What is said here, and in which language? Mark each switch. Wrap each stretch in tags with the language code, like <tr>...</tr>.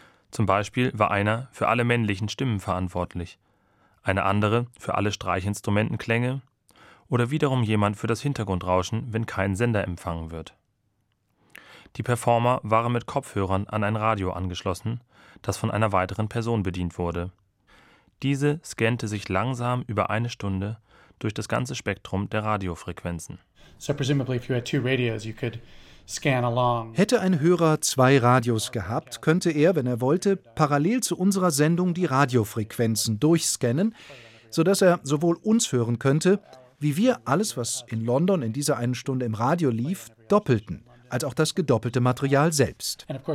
<de>Zum Beispiel war einer für alle männlichen Stimmen verantwortlich, eine andere für alle Streichinstrumentenklänge oder wiederum jemand für das Hintergrundrauschen, wenn kein Sender empfangen wird. Die Performer waren mit Kopfhörern an ein Radio angeschlossen, das von einer weiteren Person bedient wurde. Diese scannte sich langsam über eine Stunde durch das ganze Spektrum der Radiofrequenzen.</de> <en>So presumably if you had two radios, you could scan along.</en> <de>Hätte ein Hörer 2 Radios gehabt, könnte er, wenn er wollte, parallel zu unserer Sendung die Radiofrequenzen durchscannen, sodass er sowohl uns hören könnte, wie wir alles, was in London in dieser einen Stunde im Radio lief, doppelten, als auch das gedoppelte Material selbst.</de>